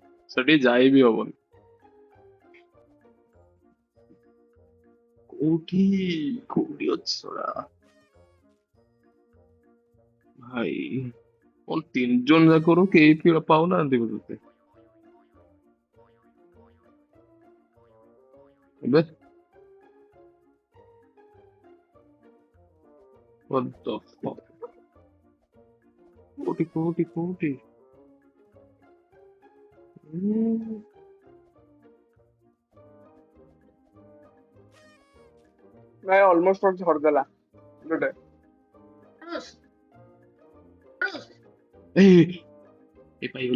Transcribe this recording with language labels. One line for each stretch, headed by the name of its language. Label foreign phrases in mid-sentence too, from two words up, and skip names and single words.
Odia: ସେଠି ଯାଇ ବି ହବନି। କୋଉଠି କୋଉଠି ଅଛି ଶଳା? ଭାଇ କଣ 3 ଜଣ ଯାକରୁ କେହି ପିଳ ପାଉନାହାନ୍ତି ବୋଧେ।
English: ଏବେ what the fuck?
Odia: କୋଉଠି କୋଉଠି କୋଉଠି? ହୁଁ, ଭାଇ ଅଲମୋଷ୍ଟ ଝଡିଦେଲା ଗୋଟେ। ଏଇ ଏଇ ପାଇଗଲି।